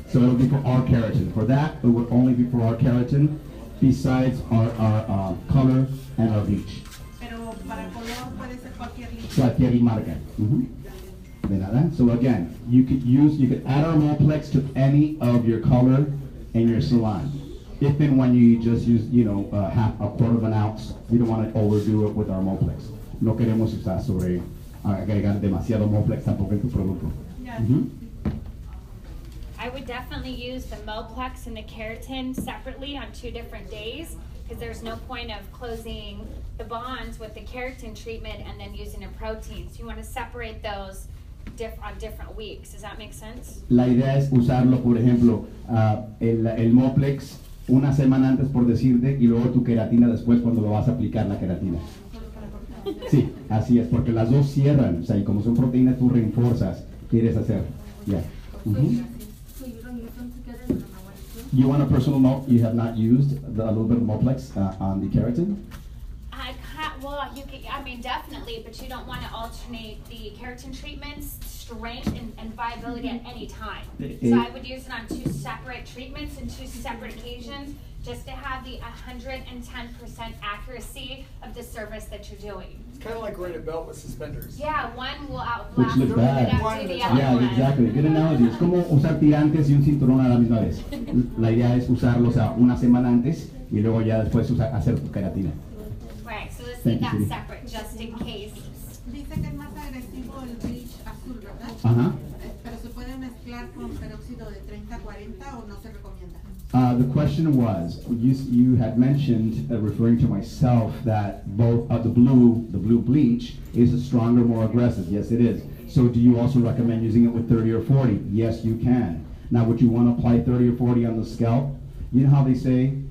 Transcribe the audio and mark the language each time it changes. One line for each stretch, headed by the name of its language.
English: So it'll be for our keratin. For that, it would only be for our keratin, besides our color and our bleach.
Spanish: Pero para color puede ser cualquier líquido. Cualquier marca. De nada.
English: So again, you could add our Moeplex to any of your color in your salon. If and when you just use, half a quarter of an ounce, we don't want to overdo it with our Moeplex.
Spanish: No queremos usar agregar demasiado Moeplex tampoco en tu producto.
English: I would definitely use the Moeplex and the keratin separately on 2 different days, because there's no point of closing the bonds with the keratin treatment and then using a protein. So you want to separate those on different weeks. Does that make sense?
Spanish: La idea es usarlo, por ejemplo, el Moeplex una semana antes, por decirte, y luego tu queratina después cuando lo vas a aplicar la queratina. Sí, así es, porque las dos cierran, o sea, y como son proteínas, tú reinforzas, quieres hacer.
English: Yeah. So you don't use them together in the way too? You want a personal note? You have not used a little bit of Moeplex on the keratin? Well, you can, definitely, but you don't want to alternate the keratin treatments, strength and viability at any time. So I would use it on 2 separate treatments and 2 separate occasions, just to have the 110% accuracy of the service that you're doing. It's kind of like wearing a belt with suspenders. Yeah, one will Which outlast look bad. the other Yeah, one. exactly. Good analogy.
Spanish: Es como usar tirantes y un cinturón a la misma vez. La idea es usarlos una semana antes y luego ya después hacer tu queratina.
English: Right, so let's leave that separate, just in case.
Spanish: Dice que es más agresivo el bleach azul, ¿verdad? Pero se puede mezclar con peróxido de 30-40 o no se recomienda.
English: The question was, you had mentioned, referring to myself, that both the blue bleach is stronger, more aggressive. Yes, it is. So do you also recommend using it with 30 or 40? Yes, you can. Now, would you want to apply 30 or 40 on the scalp? You know how they say,